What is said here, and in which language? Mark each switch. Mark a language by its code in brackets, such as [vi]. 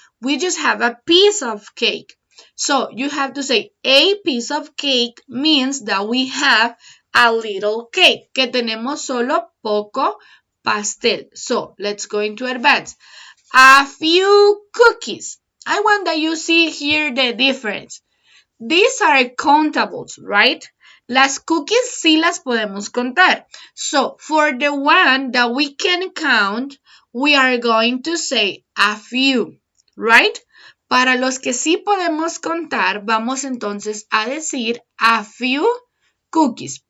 [en] We just have a piece of cake. So you have to say a piece of cake means that we have a little cake. [es] Que tenemos solo poco pastel. [en] So let's go into advance. A few cookies. I want that you see here the difference. These are countables, right? [es] Las cookies sí las podemos contar. [en] So, for the one that we can count, we are going to say a few, right? [es] Para los que sí podemos contar, vamos entonces a decir [en] a few cookies.